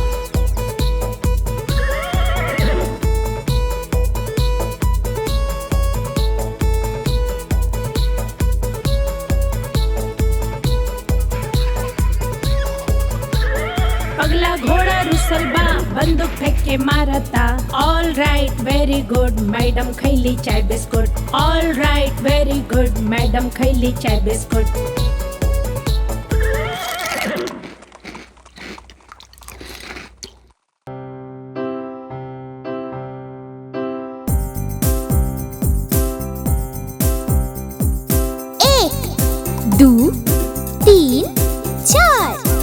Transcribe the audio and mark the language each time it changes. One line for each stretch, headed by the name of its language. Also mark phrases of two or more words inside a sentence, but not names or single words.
Bhojpuri: पगला घोड़ा रुसल बा, बंदूक फेंक के मारता।
English: All right very good,
Bhojpuri: मैडम खैली चाय बिस्कुट।
English: All right very good,
Bhojpuri: मैडम खैली चाय बिस्कुट। दो 3 4।